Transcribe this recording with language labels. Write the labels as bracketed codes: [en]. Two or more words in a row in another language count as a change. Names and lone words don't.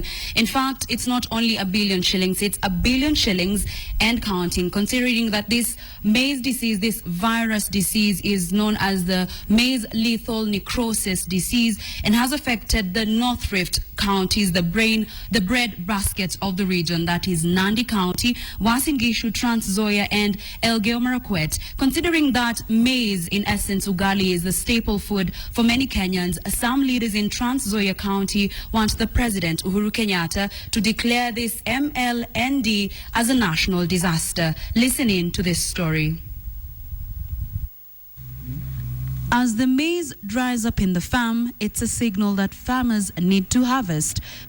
[en] In fact, it's not only 1 billion shillings, it's 1 billion shillings and counting, considering that this maize disease, this virus disease, is known as the maize lethal necrosis disease and has affected the North Rift counties, the bread basket of the region, that is Nandi County, Uasin Gishu, Trans Nzoia, and Elgeyo Marakwet. Considering that maize, in essence, ugali, is the staple food for many Kenyans, some leaders in Trans Nzoia County want the President, Uhuru Kenyatta, to declare this MLND as a national disaster. Listen in to this story. As the maize dries up in the farm, it's a signal that farmers need to harvest.